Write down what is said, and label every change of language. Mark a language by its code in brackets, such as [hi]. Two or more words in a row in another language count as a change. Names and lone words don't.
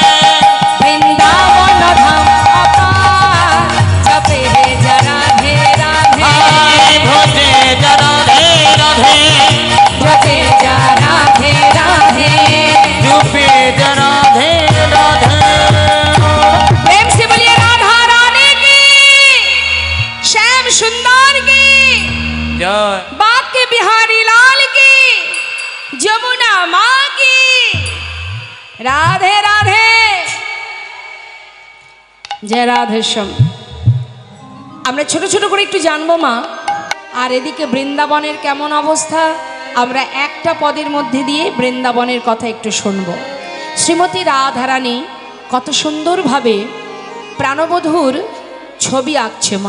[bn] বৃন্দাবন ধাম অপার, জপে যা রাধে রাধে, ভজে যা রাধে রাধে, জপে যা রাধে রাধে। জপে যা রাধে রাধে। [hi] प्रेम से बोलिए राधा रानी की, श्याम सुंदर की, জয় बाके बिहारी लाल की, जमुना माँ की, राधे राधे। जय राधे श्याम। [bn] আমরা ছোট ছোট করে একটু জানবো মা। আর এদিকে বৃন্দাবনের কেমন অবস্থা, আমরা একটা পদের মধ্যে দিয়ে বৃন্দাবনের কথা একটু শুনবো। শ্রীমতী রাধারানী কত সুন্দরভাবে প্রাণবধূর ছবি আঁকছে মা।